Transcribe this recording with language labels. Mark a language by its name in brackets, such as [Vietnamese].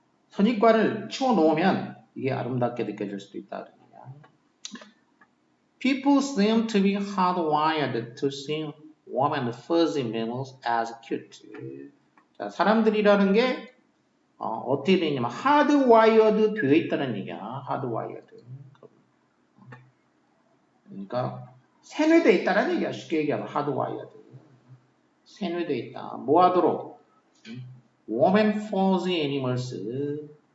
[Korean] 선입관을 치워놓으면 이게 아름답게 느껴질 수도 있다는 얘기야. [English] People seem to be hardwired to see warm and fuzzy mammals as cute. [Korean] 자, 사람들이라는 게 어떻게 되냐면 hardwired 되어 있다는 얘기야. hardwired. 그러니까 세뇌되어 있다는 얘기야. 쉽게 얘기하면 hardwired. 세뇌되어 있다. 뭐 하도록? [English] warm and fuzzy animals.